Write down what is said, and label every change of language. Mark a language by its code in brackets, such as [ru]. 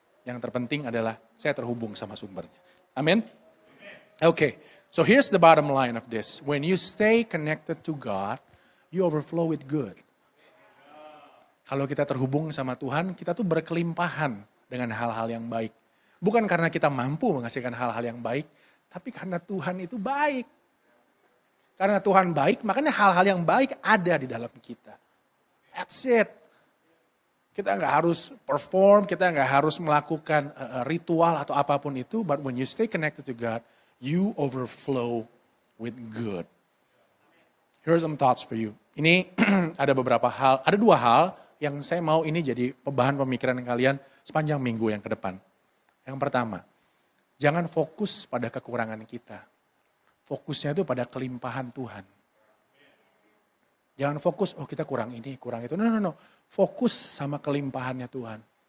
[id] Yang terpenting adalah saya terhubung sama sumbernya. Amin? [en] Okay, so here's the bottom line of this. When you stay connected to God, you overflow with good. [id] Kalau kita terhubung sama Tuhan, kita tuh berkelimpahan dengan hal-hal yang baik. Bukan karena kita mampu menghasilkan hal-hal yang baik, tapi karena Tuhan itu baik. Karena Tuhan baik, makanya hal-hal yang baik ada di dalam kita. [en] That's it. [id] Kita nggak harus perform, kita nggak harus melakukan ritual atau apapun itu. [en] But when you stay connected to God, you overflow with good. Here's some thoughts for you. [id] Ini ada dua hal yang saya mau ini jadi bahan pemikiran kalian sepanjang minggu yang ke depan. Yang pertama, jangan fokus pada kekurangan kita. Fokusnya itu pada kelimpahan Tuhan. Jangan fokus, kita kurang ini, kurang itu. No. Fokus sama kelimpahannya Tuhan.